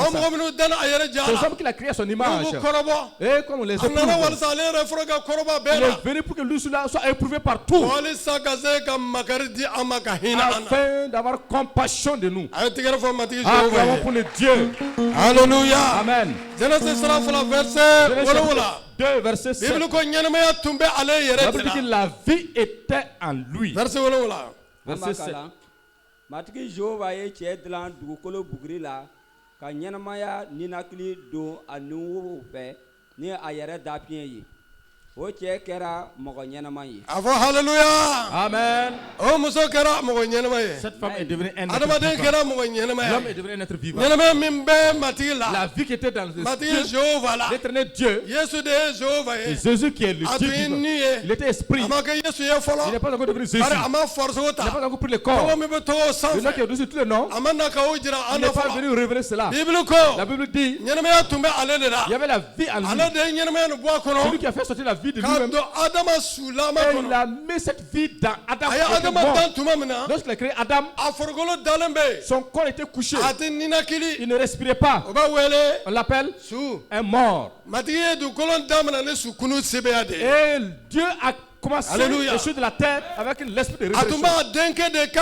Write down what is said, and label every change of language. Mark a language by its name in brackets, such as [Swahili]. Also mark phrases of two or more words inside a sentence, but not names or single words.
[French] Ces hommes qu'il a créés à son image. Et comme on les éprouve, il est venu pour que lui soit éprouvé partout, afin d'avoir compassion de nous. Acclamons pour le Dieu. Alléluia. Amen. Genèse 2 verset 7. La Bible dit que la vie était en lui. Verset 7. [Bambara] Matiki Jehova ye cɛ dilan dugukolo buguri la ka ɲɛnamaya ninakili don a nuwo fɛ ni a yɛrɛ dapiɲɛ ye o cɛ kɛra mɔgɔ ɲɛnama ye. A fɔ hallelujah. Amen. O muso kɛra mɔgɔ ɲɛnama ye. [French] Cette femme est devenue un être [Bambara] adamaden [French] vivant. [Bambara] kɛra mɔgɔ ɲɛnama ye. [French] L'homme est devenu un être vivant. [Bambara] ɲɛnamaya min bɛ matigi la. [French] La vie qui était dans [Bambara] matigi Jehova la. [French] L'éternel Dieu. [Bambara] Yesu de ye Jehova ye. [French] Et Jésus qui est le Dieu vivant. Il était esprit. [Bambara] A ma kɛ Yesu ye fɔlɔ. [French] Il n'est pas encore devenu Jésus. [Bambara] Bari a ma force o ta. [French] Il n'a pas encore pris le corps. [Bambara] tɔgɔ min bɛ tɔgɔ sanfɛ. [French] Le nom qui est au-dessus de tous les noms. [Bambara] A ma na ka o jira [French] Il [Bambara] an [French] n'est [Bambara] na [French] pas [Bambara] fɔlɔ. [French] venu révéler cela. [Bambara] Bible ko. [French] La Bible dit. [Bambara] ɲɛnamaya tun bɛ ale de la. [French] Il y avait la vie en lui. [Bambara] Ale de ye ɲɛnamaya nin bɔ a kɔnɔ. [French] Celui qui a fait sortir la vie vie de lui-même. Et il a mis cette vie dans Adam. Lorsqu'il a créé Adam, son corps était couché. Il ne respirait pas. On l'appelle un mort. Et Dieu a commencé les choses de la terre avec l'esprit de révélation.